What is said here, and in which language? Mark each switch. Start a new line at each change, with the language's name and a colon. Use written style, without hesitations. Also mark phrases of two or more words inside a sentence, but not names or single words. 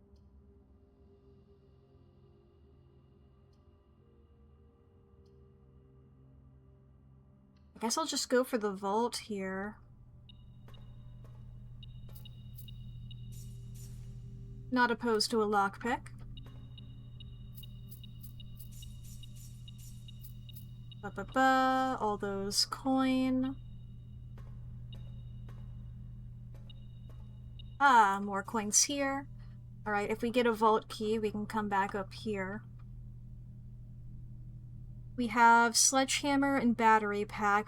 English: I guess I'll just go for the vault here. Not opposed to a lockpick. Ba-ba-ba, all those coin. Ah, more coins here. Alright, if we get a vault key, we can come back up here. We have sledgehammer and battery pack.